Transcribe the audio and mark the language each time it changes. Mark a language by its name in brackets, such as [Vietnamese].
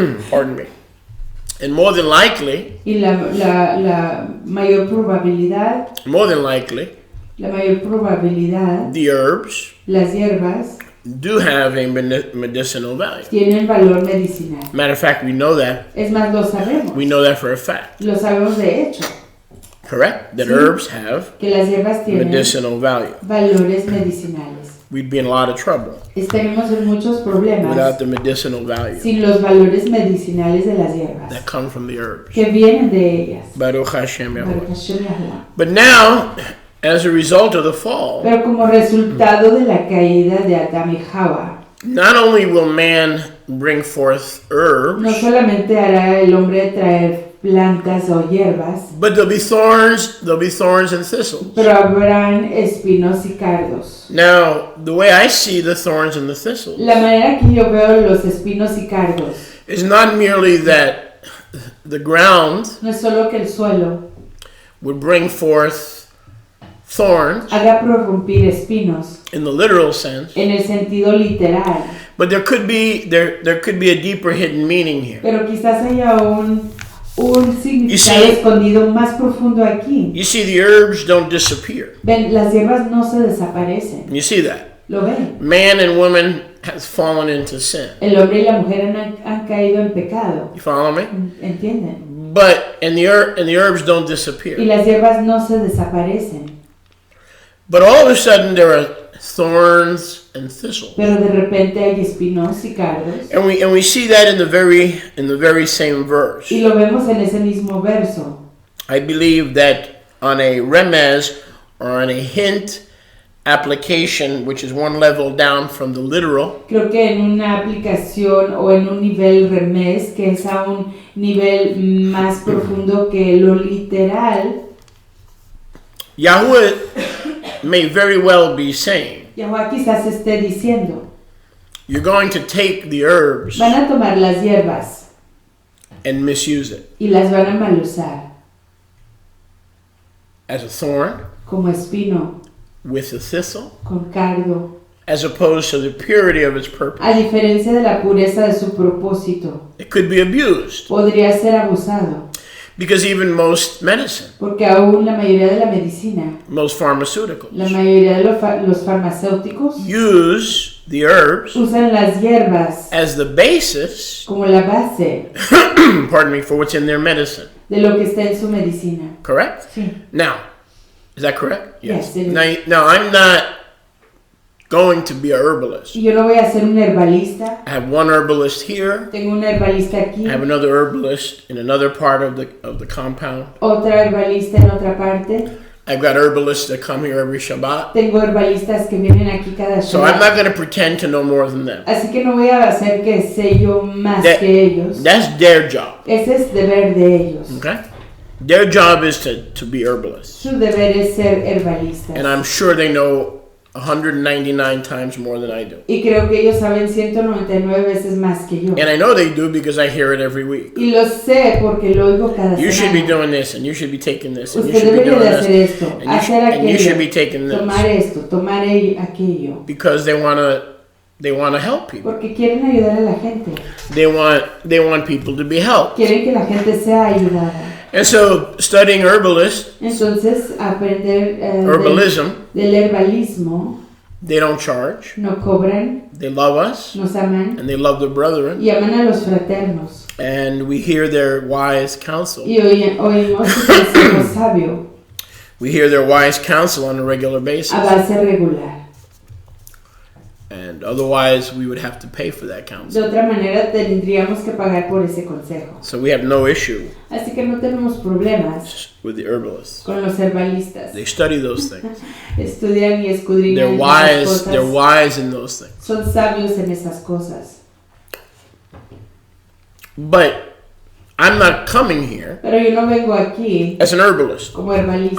[English] Pardon me. And more than likely, [Spanish] Y la mayor probabilidad, [English] the herbs [Spanish] las hierbas [English] do have a medicinal value. [Spanish] tienen valor medicinal. [English] Matter of fact, we know that. [Spanish] Es más, lo sabemos. [English] We know that for a fact. [Spanish] Lo sabemos de hecho. [English] Correct? That [Spanish] Sí. [English] herbs have [Spanish] Que las hierbas tienen [English] medicinal value. [Spanish] valores medicinales. [English] We'd be in a lot of trouble [Spanish] Estaremos en muchos problemas [English] without the medicinal value [Spanish] sin los valores medicinales de las hierbas [English] that come from the herbs. [Spanish] que vienen de ellas. [Hebrew] Baruch Hashem Yahuwah. Baruch Hashem Yahuwah. [English] But now, as a result of the fall, [Spanish] Pero como resultado de la caída de Adán y Java, [English] not only will man bring forth [Spanish] no [English] herbs, [Spanish] solamente hará el hombre traer plantas o hierbas, [English] but there'll be thorns and thistles. [Spanish] pero habrán espinos y cardos. [English] Now, the way I see the thorns and the thistles [Spanish] La manera que yo veo los espinos y cardos [English] is not merely that the ground [Spanish] no es solo que el suelo [English] would bring forth thorns [Spanish] haga prorrumpir espinos [English] in the literal sense, [Spanish] en el sentido literal, [English] but there could be a deeper hidden meaning here. [Spanish] pero quizás haya un significado [English] see- [Spanish] escondido más profundo aquí. [English] You see, the herbs don't disappear. [Spanish] Ven, las hierbas no se desaparecen. [English] You see that? [Spanish] ¿Lo ven? [English] Man and woman has fallen into sin. [Spanish] El hombre y la mujer han caído en pecado. [English] You follow me? [Spanish] ¿Entienden? [English] And the herbs don't [Spanish] Y [English] disappear. [Spanish] las hierbas no se desaparecen. [English] But all of a sudden there are thorns and thistles. [Spanish] Pero de repente hay espinos y cardos. [English] And we see that in the very same verse. [Spanish] Y lo vemos en ese mismo verso. [English] I believe that on a remez or on a hint application, which is one level down from the literal, [Spanish] Creo que en una aplicación o en un nivel remés, que es a un nivel más profundo que lo literal, [English] Yahweh may very well be saying, [Spanish] Yahweh quizás esté diciendo, [English] you're going to take the herbs [Spanish] van a tomar las hierbas [English] and misuse it [Spanish] y las van a mal usar [English] as a thorn [Spanish] como espino, [English] with a thistle, [Spanish] con cardo, [English] as opposed to the purity of its purpose. [Spanish] a diferencia de la pureza de su propósito. [English] It could be abused [Spanish] Podría ser abusado, [English] because even most medicine, [Spanish] porque aún la mayoría de la medicina, [English] most pharmaceuticals, [Spanish] la mayoría de los farmacéuticos [English] use the herbs [Spanish] usan las hierbas [English] as the basis, [Spanish] como la base [English] pardon me, for what's in their medicine. [Spanish] de lo que está en su medicina. [English] Correct? [Spanish] Sí. [English] Now, is that correct? Yes, it is. Now, I'm not going to be a herbalist. [Spanish] Y yo no voy a ser un herbalista. [English] I have one herbalist here. [Spanish] Tengo un herbalista aquí, [English] I have another herbalist in another part of the compound. [Spanish] otra herbalista en otra parte. [English] I've got herbalists that come here every Shabbat. [Spanish] Tengo herbalistas que vienen aquí cada [English] So I'm not going to pretend to know more than them. [Spanish] Así que no voy a hacer que sé yo más [English] That- [Spanish] que ellos. [English] That's their job. [Spanish] Ese es deber de ellos. [English] Okay? Their job is to be herbalists. [Spanish] Su deber es ser herbalistas. [English] And I'm sure they know 199 times more than I do. [Spanish] Y creo que ellos saben 199 veces más que yo. [English] And I know they do because I hear it every week. [Spanish] Y lo sé porque lo oigo cada [English] You should be [Spanish] semana. [English] doing this, and you should be taking this, and you [Spanish] Usted [English] should be [Spanish] debería [English] doing [Spanish] de hacer [English] this, [Spanish] esto, [English] and [Spanish] hacer [English] and you should be [Spanish] aquello, [English] taking [Spanish] tomar [English] this. [Spanish] esto, tomar aquello. [English] Because they want to help people. [Spanish] Porque quieren ayudar a la gente. [English] They want people to be helped. [Spanish] Quieren que la gente sea ayudada. [English] And so studying herbalist, [Spanish] Entonces, aprender [English] herbalism, [Spanish] del herbalismo, [English] they don't charge. [Spanish] no cobran, [English] They love us, [Spanish] nos aman [English] and they love the brethren, [Spanish] y aman a los fraternos. [English] and we hear their wise counsel. [Spanish] Y oímos su consejo sabio [English] We hear their wise counsel on a regular basis. [Spanish] a base regular. [English] And otherwise, we would have to pay for that [Spanish] De [English] counsel. [Spanish] otra manera, tendríamos que pagar por ese consejo. [English] So we have no issue [Spanish] Así que no tenemos problemas [English] with the herbalists. [Spanish] con los herbalistas. [English] They study those things. [Spanish] Estudian y escudriñan esas [English] wise. They're [Spanish] cosas. [English] wise in those things. [Spanish] Son sabios en esas cosas. [English] But I'm not coming here [Spanish] Pero yo no vengo aquí [English] as an herbalist. [Spanish] como herbalista.